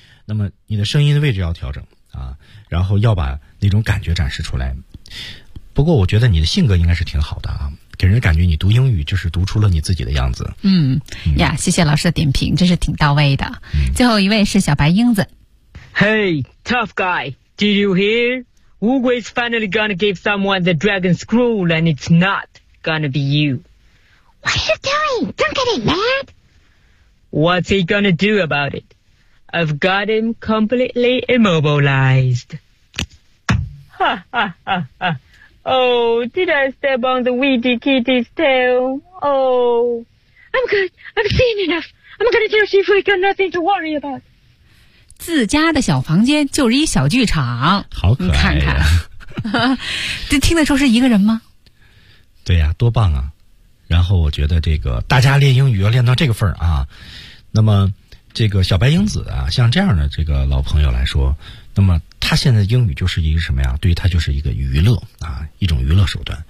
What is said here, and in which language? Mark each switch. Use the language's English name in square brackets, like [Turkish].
[Chinese] 那么你的声音的位置要调整啊，然后要把那种感觉展示出来。不过我觉得你的性格应该是挺好的啊，给人感觉你读英语就是读出了你自己的样子。嗯呀，谢谢老师的点评，真是挺到位的。嗯、最后一位是小白英子。 [English] Hey, tough guy, did you hear? Ugo is finally gonna give someone the dragon scroll and it's not gonna be you. What are you doing? Don't get it mad. What's he gonna do about it? I've got him completely immobilized. Ha ha ha ha. Oh, did I step on the weedy kitty's tail? Oh, I'm good. I've seen enough. I'm gonna tell Chief we got nothing to worry about. [Chinese] 自家的小房间就是一小剧场，好可爱、啊、你看看这听得出是一个人吗？对呀、啊、多棒啊，然后我觉得这个大家练英语要练到这个份儿啊，那么这个小白英子啊，像这样的这个老朋友来说，那么他现在英语就是一个什么呀，对于他就是一个娱乐啊，一种娱乐手段。